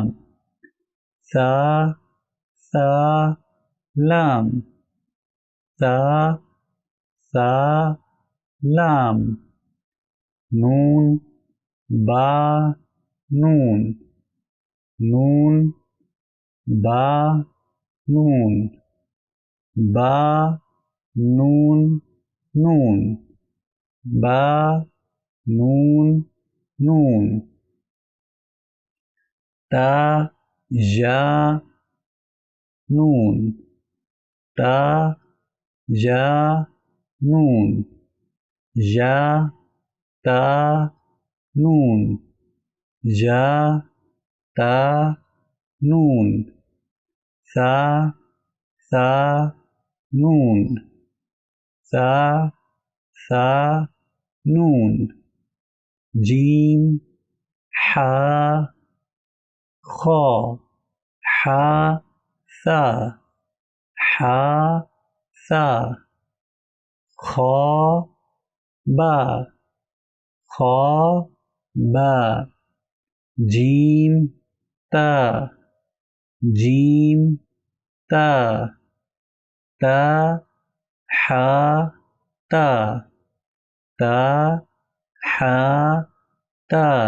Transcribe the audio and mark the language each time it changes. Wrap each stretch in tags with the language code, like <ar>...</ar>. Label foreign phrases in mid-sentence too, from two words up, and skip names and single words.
<ar>ثا ثا لام ثا ثا لام نون با نون نون با نون با نون نون با نون نون تا جا نون تا جا نون جا تا نون جا تا نون ثا ثا نون ثا ثا نون جيم حا خا حا ثا حا ثا خا با خا با جيم تا جيم تا تا حا تا تا حا تا</ar>